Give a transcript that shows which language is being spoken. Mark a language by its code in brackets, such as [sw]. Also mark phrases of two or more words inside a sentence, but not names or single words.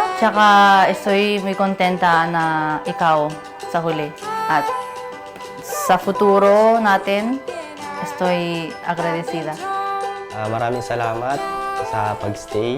[tl] Tsaka [es] estoy muy contenta [tl] na ikaw sa huli. At sa futuro natin, [es] estoy agradecida. [tl] Maraming salamat sa pagstay.